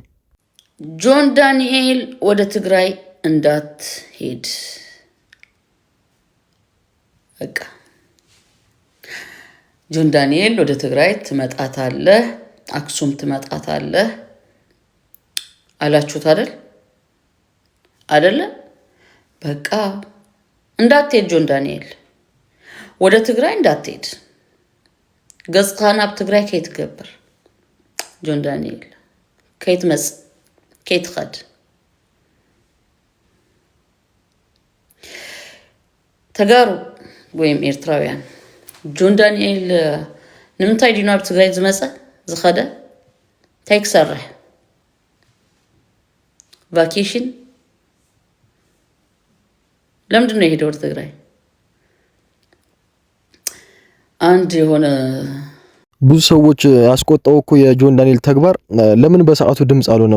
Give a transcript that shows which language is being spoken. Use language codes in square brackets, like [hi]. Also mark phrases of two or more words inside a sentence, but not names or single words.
[am] ጆን ዳንኤል ወደ ትግራይ እንዳትሄድ በቃ ጆን ዳንኤል ወደ ትግራይ ትመጣታለህ፣ አክሱም ትመጣታለህ አላችሁት አይደለ? በቃ እንዳትሄድ ጆን ዳንኤል ወደ ትግራይ እንዳትሄድ። [ti] ገጽካን ኣብ ትግራይ ከይትገብር ጆን ዳንኤል ከይትመጽእ ከይትኸድ ተጋሩ ወይም ኤርትራውያን ጆን ዳንኤል ንምንታይ ዲኑ ኣብ ትግራይ ዝመፀ ዝኸደ እንታይ ክሰርሕ [am] ቫኬሽን ለምንድን ነው የሄደው ወደ ትግራይ? አንድ የሆነ ብዙ ሰዎች ያስቆጣው እኮ የጆን ዳንኤል ተግባር ለምን በሰዓቱ ድምጽ አልሆነም?